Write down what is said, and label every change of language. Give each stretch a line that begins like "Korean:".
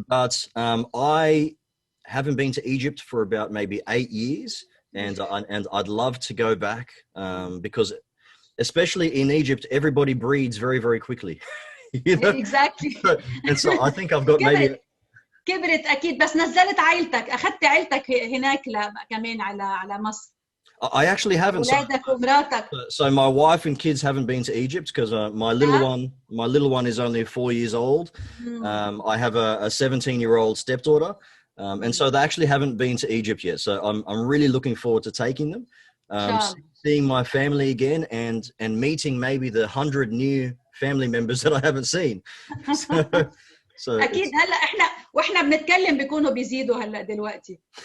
English: But I haven't been to Egypt for about maybe 8 years, and I'd love to go back, because especially in Egypt, everybody breeds very, very quickly. You know? Exactly. And so I think I've got maybe
Arabic: كبرت اكيد، بس نزلت عائلتك، اخذت عائلتك هناك كمان على مصر.
English: I actually haven't. So my wife and kids haven't been to Egypt, because my little one is only 4 years old. I have a 17-year-old stepdaughter, and so they actually haven't been to Egypt yet. So I'm really looking forward to taking them, seeing my family again, and meeting maybe the 100 new family members that I haven't seen. So
Arabic: اكيد هلا واحنا بنتكلم بيكونوا بيزيدوا هلا دلوقتي.